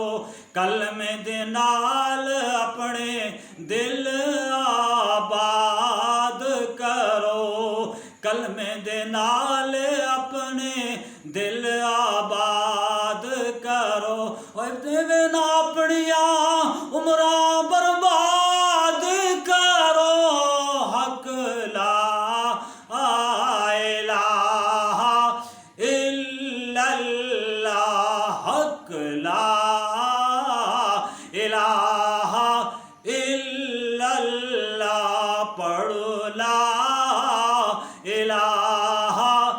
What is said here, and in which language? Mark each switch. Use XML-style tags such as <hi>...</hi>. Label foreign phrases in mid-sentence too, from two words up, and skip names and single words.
<pa>کلمے دے نال اپنے دل آباد کرو، کلمے دے نال اپنے دل آباد کرو. اور نہ اپنیاں عمراں برباد کرو,</pa> <ar>حق لا إله إلا الله حق لا إله إلا الله پڑھ لا إله إله</ar>